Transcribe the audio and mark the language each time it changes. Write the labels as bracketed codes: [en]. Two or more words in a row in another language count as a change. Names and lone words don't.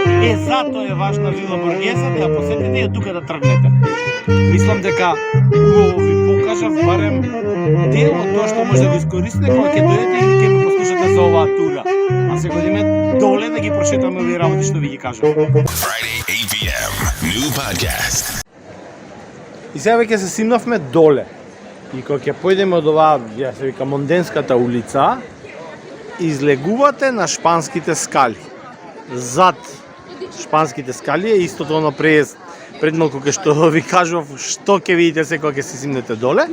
[mk] Затоа е важна Вила Боргеза да ја посетите и од тука да тргнете. Мислам дека убаво ви покажав барем дел од тоа што може да го искористите кога ќе дојдете и ќе ме послушате за оваа тура. А се годиме доле да ги прошетаме овие работи што ви ги кажав. [en] Friday, 8 p.m. New podcast. [mk] И сега веќе се симнавме доле. И кога ќе појдеме од оваа, ја се вика, Монденската улица, излегувате на Шпанските скали. Зад Шпанските скали е истото оно пред малку кај што ви кажував што ќе видите се кога ќе се симнете доле.